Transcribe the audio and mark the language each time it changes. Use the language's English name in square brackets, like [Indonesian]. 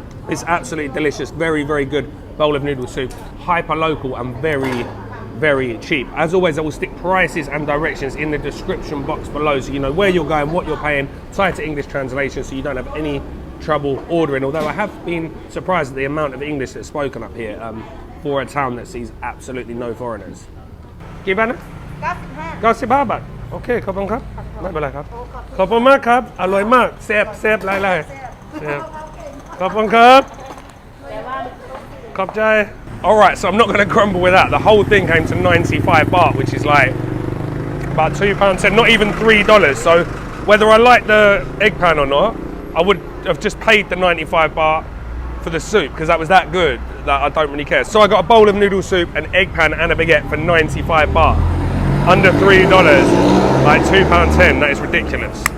[English] It's absolutely delicious, very, very good bowl of noodle soup, hyper local and very, very cheap. As always, I will stick prices and directions in the description box below so you know where you're going, what you're paying, tie to English translation so you don't have any trouble ordering, although I have been surprised at the amount of English that's spoken up here for a town that sees absolutely no foreigners. [Thai] กี่บาทนะ 95 บาท โอเค ขอบคุณครับ ไม่เป็นไรครับ ขอบคุณมากครับ อร่อยมาก แซ่บหลายๆ แซ่บ ขอบคุณครับ ขอบใจ [English] Alright, so I'm not going to grumble with that. The whole thing came to 95 baht, which is like about £2.10, not even $3. So whether I like the egg pan or not, I would have just paid the 95 baht for the soup because that was that good that I don't really care. So I got a bowl of noodle soup, an egg pan and a baguette for 95 baht. Under $3, like £2.10, that is ridiculous.